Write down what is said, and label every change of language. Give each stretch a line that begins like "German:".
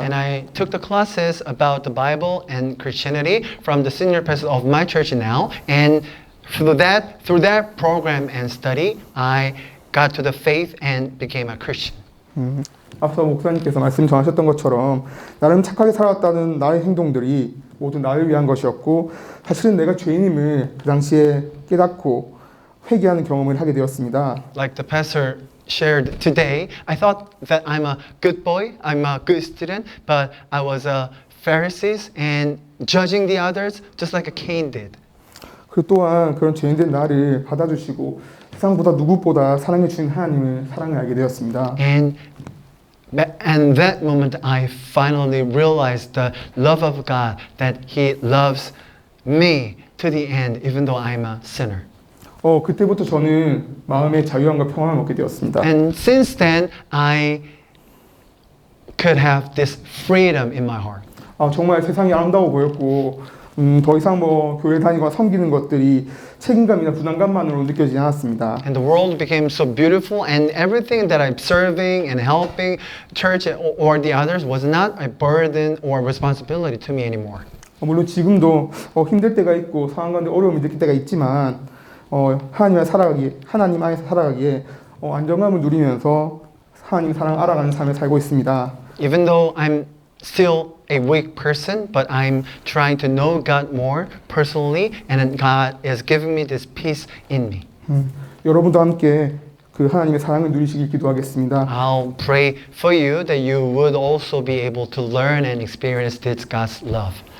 English: And I took the classes about the Bible and Christianity from the senior pastor of my church now. And through that program and study, I got to the faith and became a Christian.
Korean: 앞서 목사님께서 말씀 전하셨던 것처럼 나름 착하게 살았다는 나의 행동들이 모두 나를 위한 것이었고 사실은 내가 죄인임을 그 당시에 깨닫고 회개하는 경험을 하게 되었습니다.
English: Like the pastor shared today, I thought that I'm a good boy, I'm a good student, but I was a Pharisee and judging the others just like Cain did.
Korean: 그 또한 그런 죄인된 나를 받아주시고 세상보다 누구보다 사랑해 주신 하나님을 사랑을 알게 되었습니다.
English: And that moment I finally realized the love of God, that He loves me to the end, even though I'm a sinner.
Korean: 그때부터 저는 마음의 자유함과 평안을 얻게 되었습니다.
English: And since then, I could have this freedom in my heart.
Korean: 정말 세상이 아름다워 보였고 더 이상 뭐 교회 다니거나 섬기는 것들이 책임감이나 부담감만으로 느껴지지 않았습니다.
English: And the world became so beautiful, and everything that I'm serving and helping church or the others was not a burden or responsibility to me anymore.
Korean: 물론 지금도 힘들 때가 있고 상황 가운데 어려움이 느낄 때가 있지만 하나님 안에서 살아가기에 안정감을 누리면서 하나님 사랑 알아가는 삶을 살고 있습니다.
English: Even though I'm still a weak person, but I'm trying to know God more personally, and God is giving me this peace in me.
Korean: 여러분도 함께 그 하나님의 사랑을 누리시길 기도하겠습니다.
English: I'll pray for you that you would also be able to learn and experience this God's love.